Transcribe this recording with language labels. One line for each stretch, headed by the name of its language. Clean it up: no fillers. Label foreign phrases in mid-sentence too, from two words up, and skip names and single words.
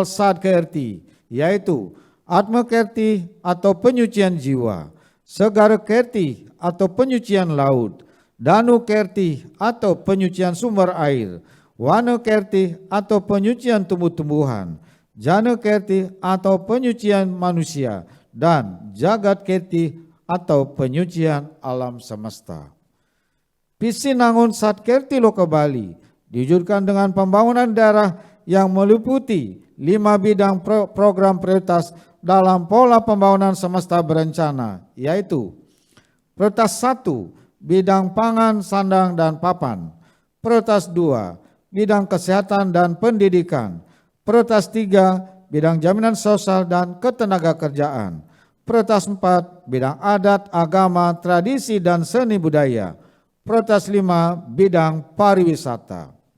Indonesian: Sad Kerti, yaitu Atma Kerti atau penyucian jiwa, Segara Kerti atau penyucian laut, Danu Kerti atau penyucian sumber air, Wana Kerti atau penyucian tumbuh-tumbuhan, Jana Kerti atau penyucian manusia, dan Jagat Kerti atau penyucian alam semesta. Pisinangun Sad Kerti Loka Bali diwujudkan dengan pembangunan daerah yang meliputi 5 bidang program prioritas dalam pola pembangunan semesta berencana, yaitu prioritas 1, bidang pangan, sandang, dan papan; prioritas 2, bidang kesehatan dan pendidikan; prioritas 3, bidang jaminan sosial dan ketenagakerjaan; prioritas 4, bidang adat, agama, tradisi, dan seni budaya; prioritas 5, bidang pariwisata.